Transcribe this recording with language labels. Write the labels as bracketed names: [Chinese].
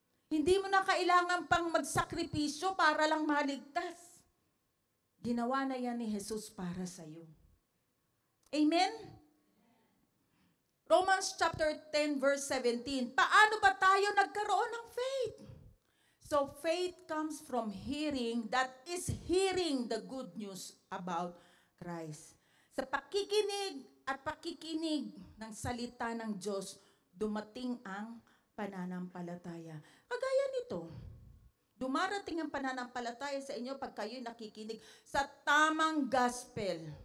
[Filipino] Hindi mo na kailangan pang magsakripisyo para lang maligtas. Ginawa na yan ni Jesus para sa iyo. Amen? [English] Romans chapter 10 verse 17. [Filipino] Paano ba tayo nagkaroon ng faith? [English] So faith comes from hearing, that is hearing the good news about Christ. [Filipino] Sa pakikinig at pakikinig ng salita ng Diyos, dumating ang pananampalataya. Kagaya nito, dumarating ang pananampalataya sa inyo pag kayo'y nakikinig sa tamang gospel.